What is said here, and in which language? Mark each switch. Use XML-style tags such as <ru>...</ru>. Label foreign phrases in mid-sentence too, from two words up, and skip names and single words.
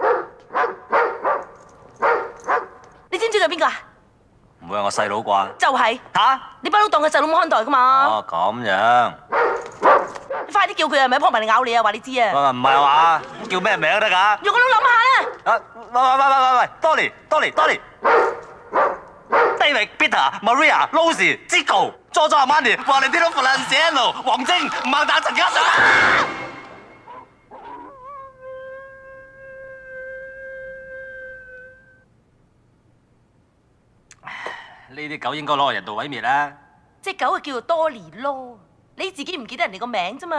<yue>你知唔知佢邊個啊？唔會係我細佬啩？就係嚇！你不嬲當佢細佬冇看待噶嘛？哦，咁樣。你快啲叫佢啊，咪撲埋嚟咬你啊！話你知啊！唔係話叫咩名得㗎？用個腦諗下啦！喂 ，Tony David Peter Maria Rosie Zico Giorgio Armani Valentino Feliciano 黃晶孟達陳家上。呢啲狗應該攞嚟人道毀滅啦。隻狗啊叫做多尼咯，你自己唔記得人哋個名啫嘛？</yue>